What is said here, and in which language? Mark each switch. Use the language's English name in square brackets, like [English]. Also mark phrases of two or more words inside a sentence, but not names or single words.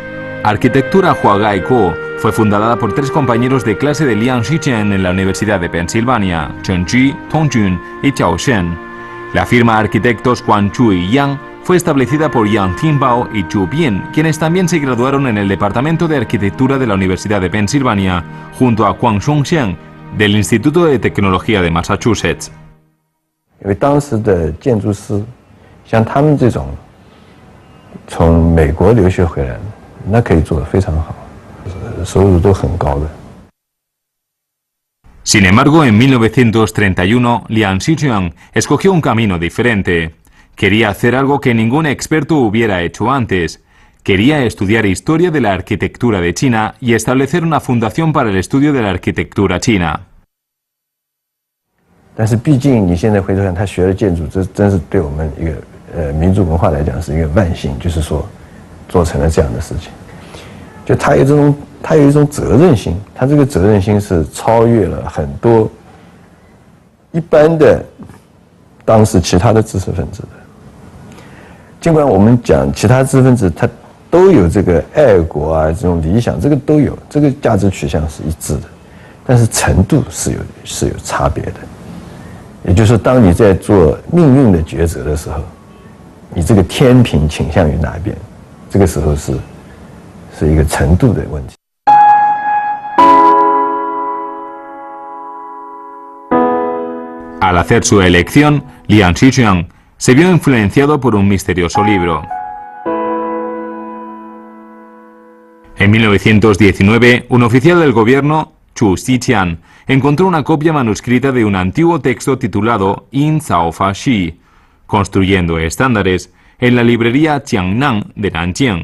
[Spanish] Arquitectura Huagai Co fue fundada por 3 compañeros de clase de Liang Xicheng en la Universidad de Pensilvania, Chen Ji, Tong Jun y Chao Shen. La firma Arquitectos Huang Chu y Yang fue establecida por Yang Tingbao y Chu Bian, quienes también se graduaron en el Departamento de Arquitectura de la Universidad de Pensilvania, junto a Huang Shongxiang, del Instituto de Tecnología de Massachusetts. [Chinese] 因为当时的建筑师，像他们这种从美国留学回来的，那可以做得非常好，收入都很高的。 [Spanish] Sin embargo, en 1931, Liang Xicheng escogió un camino diferente. Quería hacer algo que ningún experto hubiera hecho antes. Quería estudiar historia de la arquitectura de China y establecer una fundación para el estudio de la arquitectura china. [Chinese] 但是毕竟你现在回头看，他学了建筑，这真是对我们一个民族文化来讲是一个万幸，就是说做成了这样的事情。就他有一种责任心，他这个责任心是超越了很多一般的当时其他的知识分子的。尽管我们讲其他知识分子他都有这个爱国啊这种理想，这个都有，这个价值取向是一致的，但是程度是有差别的。也就是说，当你在做命运的抉择的时候，你这个天平倾向于哪边，这个时候是一个程度的问题。 [Spanish] Al hacer su elección, Liang Shixiang se vio influenciado por un misterioso libro. En 1919, un oficial del gobierno, Chu Xiqian, encontró una copia manuscrita de un antiguo texto titulado Yin Zhao Fa Shi, construyendo estándares, en la librería Jiangnan de Nanjing.